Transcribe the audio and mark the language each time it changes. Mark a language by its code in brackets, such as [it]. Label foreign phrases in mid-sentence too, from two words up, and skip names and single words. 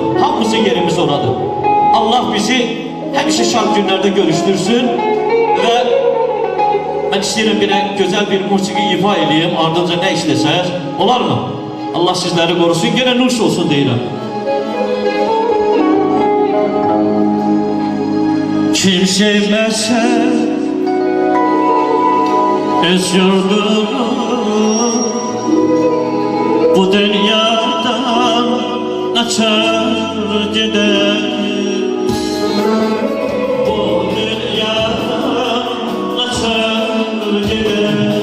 [az] Hamımızın yerimiz oradır. Allah bizi həmişə şad günlərdə görüşdürsün və mən istəyirəm bir gözəl bir musiqi ifa edeyim, ardınca nə işləsək, olar mı? Allah sizləri qorusun, yenə nuş olsun deyirəm. Kim sevməsə öz yurdunu bu dünyadan açar gider. Bu dünyadan açar gider.